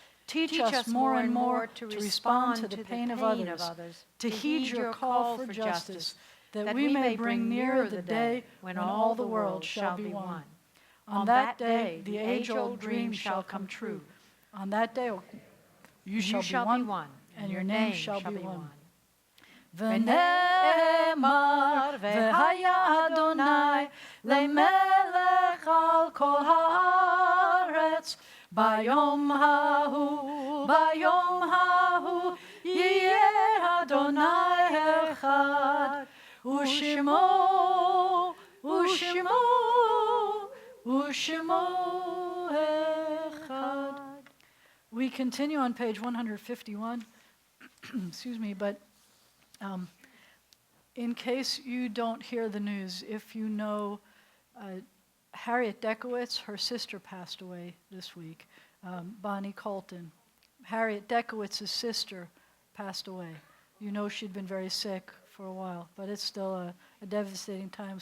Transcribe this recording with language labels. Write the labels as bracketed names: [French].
[English] Teach us more and more to respond to the pain of others, to heed your call for justice, that we may bring nearer the day when all the world shall be one. On that day, the age-old dream shall come true. On that day, you shall be one, and your name shall be one. [Hebrew] ונאמר והיה אדוני למלך על כל הארץ ביום ההוא יהיה אדוני אחד ושמו אחד. [English] We continue on page 151. Excuse me, but in case you don't hear the news, if you know Harriet Dekowitz, her sister passed away this week. Bonnie Colton Harriet Dekowitz's sister passed away. You know she'd been very sick for a while, but it's still a devastating time.